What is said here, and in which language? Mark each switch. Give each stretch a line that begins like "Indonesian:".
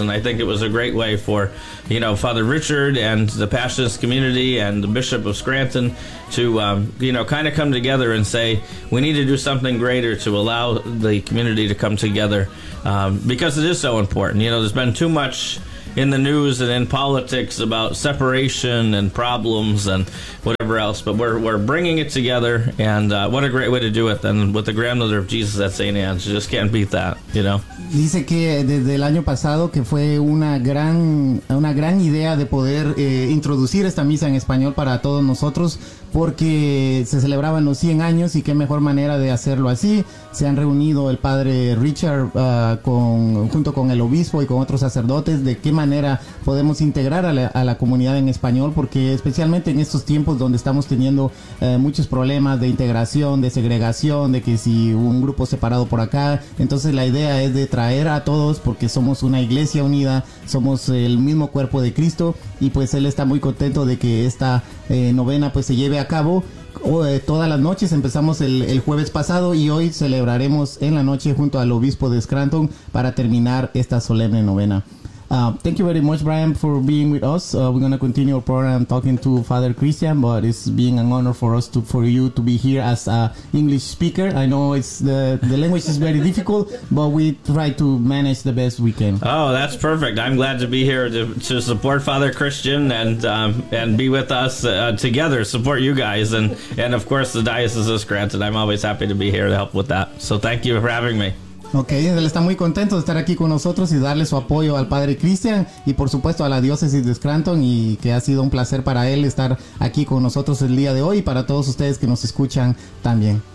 English: And I think it was a great way for, you know, Father Richard and the Passionist community and the Bishop of Scranton to, you know, kind of come together and say, we need to do something greater to allow the community to come together, because it is so important. You know, there's been too much in the news and in politics about separation and problems and whatever else, but we're bringing it together, and what a great way to do it than with the grandmother of Jesus at St. Anne's. You just can't beat that, you know.
Spanish: Dice que desde el año pasado que fue una gran idea de poder introducir esta misa en español para todos nosotros, porque se celebraban los 100 años y qué mejor manera de hacerlo así. Se han reunido el padre Richard junto con el obispo y con otros sacerdotes, de qué manera podemos integrar a la comunidad en español, porque especialmente en estos tiempos donde estamos teniendo muchos problemas de integración, de segregación, de que si un grupo separado por acá, entonces la idea es de traer a todos, porque somos una iglesia unida, somos el mismo cuerpo de Cristo, y pues él está muy contento de que esta novena pues se lleve a cabo todas las noches. Empezamos el jueves pasado y hoy celebraremos en la noche junto al obispo de Scranton para terminar esta solemne novena.
English: Thank you very much, Brian, for being with us. We're going to continue our program talking to Father Christian, but it's being an honor for you to be here as an English speaker. I know the language is very difficult, but we try to manage the best we can. Oh, that's perfect. I'm glad to be here to support Father Christian and be with us together, support you guys, and of course the Diocese of Scranton. I'm always happy to be here to help with that. So thank you for having me.
Spanish: Okay, él está muy contento de estar aquí con nosotros y darle su apoyo al padre Cristian y por supuesto a la diócesis de Scranton, y que ha sido un placer para él estar aquí con nosotros el día de hoy y para todos ustedes que nos escuchan también.